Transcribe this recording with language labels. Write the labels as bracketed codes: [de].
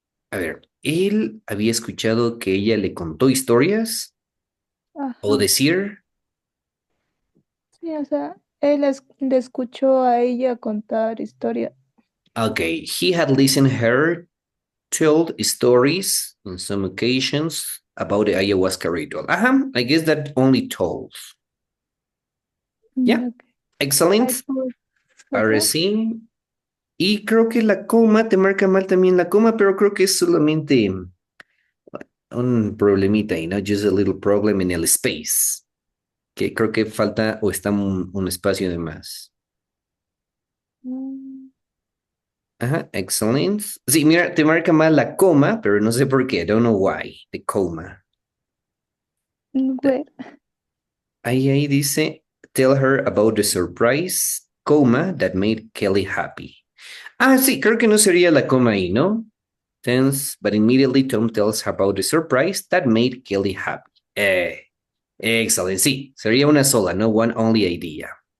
[es] A ver, él había escuchado que ella le contó historias. O decir. Sí, o sea, Él le escuchó a ella contar historia. [en] Okay, he had listened her tell stories on some occasions about the ayahuasca ritual. I guess that only told. Yeah. Okay. Excellent. I put [es] Ahora [en] okay. [es] sí. Y creo que la coma, te marca mal también la coma, pero creo que es solamente un problemita ahí, ¿no? [en] Just a little problem [es] en el space. Que creo que falta o está un espacio de más. Mm, [en] Excellent. [es] Sí, mira, te marca mal la coma, pero no sé por qué. [en] I don't know why. The coma. where? [es] Ahí dice, [en] tell her about the surprise, coma, that made Kelly happy. [es] Sí, creo que no sería la coma ahí, ¿no? [en] Tense, but immediately Tom tells her about the surprise that made Kelly happy. Excellent. [es] Sí, sería una sola, [en] no one only idea.